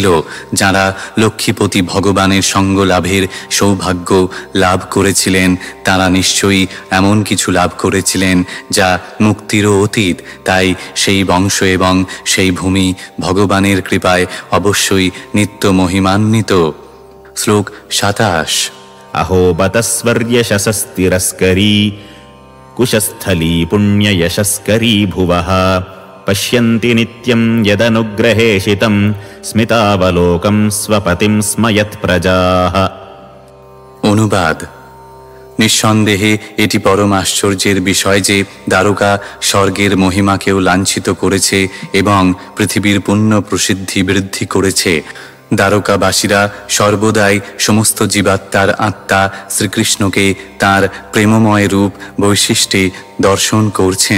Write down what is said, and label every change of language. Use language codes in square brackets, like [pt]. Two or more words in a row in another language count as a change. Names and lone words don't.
[bn] যারা লক্ষ্মীপতি ভগবানের সঙ্গ লাভের সৌভাগ্য লাভ করেছিলেন, তারা নিশ্চয়ই এমন কিছু লাভ করেছিলেন যা মুক্তিরও অতীত। তাই সেই বংশ এবং সেই ভূমি ভগবানের কৃপায় অবশ্যই নিত্য মহিমান্বিত। শ্লোক 27। [sa] अहो बतस्वर्यशसस्तिरस्करी कुशस्थली पुण्ययशस्करी भुवः पश्यन्ति नित्यं यदनुग्रहेशितं स्मितावलोकं स्वपतिं स्मयत्प्रजाः। [bn] অনুবাদ। নিঃসন্দেহে এটি পরম আশ্চর্যের বিষয় যে দ্বারকা স্বর্গের মহিমাকেও লাঞ্ছিত করেছে এবং পৃথিবীর পুণ্য প্রসিদ্ধি বৃদ্ধি করেছে। দ্বারকাবাসীরা সর্বদাই সমস্ত জীবাত্মার আত্মা শ্রীকৃষ্ণকে তাঁর প্রেমময় রূপ বৈশিষ্ট্যে দর্শন করছেন।